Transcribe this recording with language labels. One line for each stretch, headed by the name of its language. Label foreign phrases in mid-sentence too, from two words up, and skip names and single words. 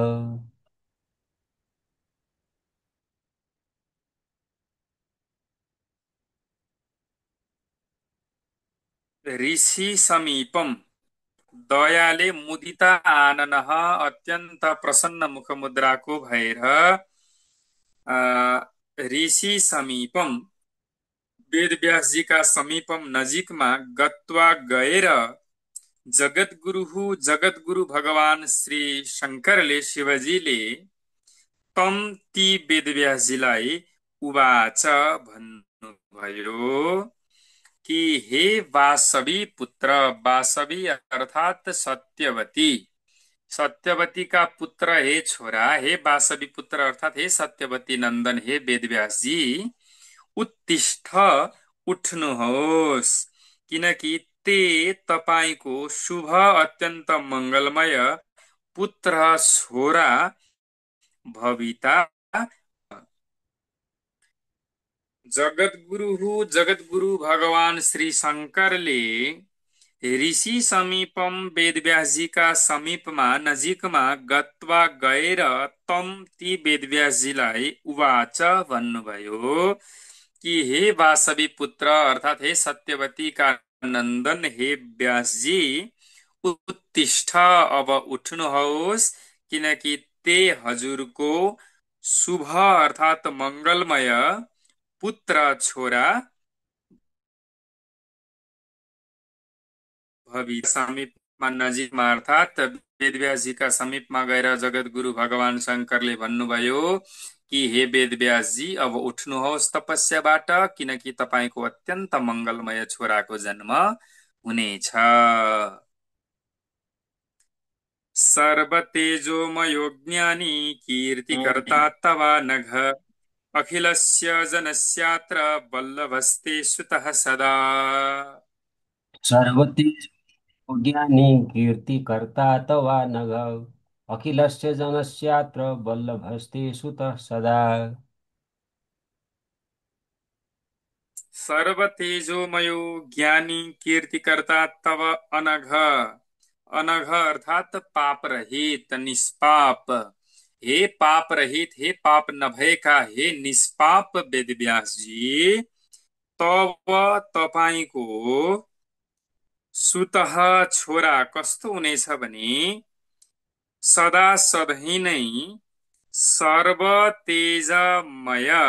Sanskrit: ऋषि समीपम दयाले मुदिता आननः
Nepali: अत्यन्त प्रसन्न मुखमुद्राको भएर
Sanskrit: ऋषि समीपम
Nepali: वेदव्यासजीका समीपम नजिकमा गत्वा गएर जगद्गुरु भगवान श्री शङ्करले शिवजीले तम ती वेदव्यासजीलाई उवाच भन्नुभयो कि हे वासवी पुत्र, वासवी अर्थात सत्यवती, सत्यवती का पुत्र हे छोरा, हे वासवी पुत्र अर्थात हे सत्यवती नन्दन, हे वेदव्यास जी, उत्तिष्ठ, उठ्नुहोस्, किनकि ते तपाईको शुभ अत्यन्त मंगलमय पुत्र छोरा भविता। जगद्गुरु भगवान श्री शङ्करले
Sanskrit: ऋषि समीपम
Nepali: वेदव्यासजीका समीपमा नजिकमा गत्वा गएर तम ती वेदव्यासजीलाई उवाच भन्नुभयो कि हे वासवी पुत्र अर्थात हे सत्यवती का नन्दन, हे व्यासजी, उत्तिष्ठ, अब उठ्नुहोस्, किनकि ते हजुरको शुभ अर्थात मंगलमय पुत्र छोरा भवि। समीपमा नजिकमा अर्थात वेदव्यासजीका समीपमा गएर जगद्गुरु भगवान शङ्करले भन्नुभयो कि हे वेदव्यासजी, अब उठ्नुहोस् तपस्याबाट, किनकि तपाईको अत्यन्त मंगलमय छोराको जन्म हुनेछ।
Sanskrit: सर्वतेजोमयो ज्ञानी कीर्तिकर्ता तवा नघ, अखिलस्य जनस्यात्र वल्लभस्ते सुतः सदा। सर्वतेज ज्ञानी कीर्तिकर्ता तवा नघ, अखिलस्य जनस्यात्र वल्लभस्ते सुतः सदा। सर्वतेजोमयो ज्ञानी कीर्तिकर्ता तव अनघ,
Nepali: अनघ अर्थात पाप रहित, निष्पाप, हे पाप रहित, हे पाप नभएका, हे निष्पाप वेदव्यास जी, तब तपाईको सुतः छोरा कस्तो हुनेछ भने सदा सधैँ नै सर्व तेजमय,